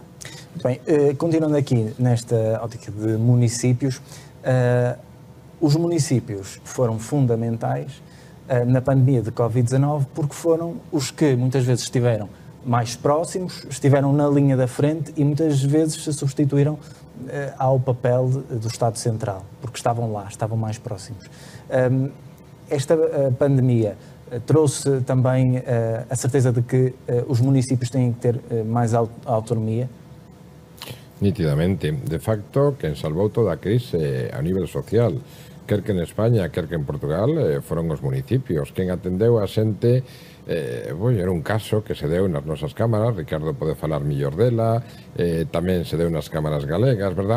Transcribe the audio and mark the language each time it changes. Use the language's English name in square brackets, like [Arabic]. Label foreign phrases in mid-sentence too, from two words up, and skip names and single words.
[Portuguese] Bem, continuando aqui nesta ótica de municípios, os municípios foram fundamentais na pandemia de Covid-19 porque foram os que muitas vezes estiveram mais próximos, estiveram na linha da frente e muitas vezes se substituíram ao papel do Estado Central, porque estavam lá, estavam mais próximos. Esta pandemia trouxe também a certeza de que os municípios têm que ter mais autonomia? [Galician] Nítidamente. De facto, quen salvou toda a crise a nivel social, quer que en España, quer que en Portugal, foron os municipios. Quen atendeu a xente, era un caso que se deu nas nosas cámaras, Ricardo pode falar millor dela, tamén se deu nas cámaras galegas, verdad?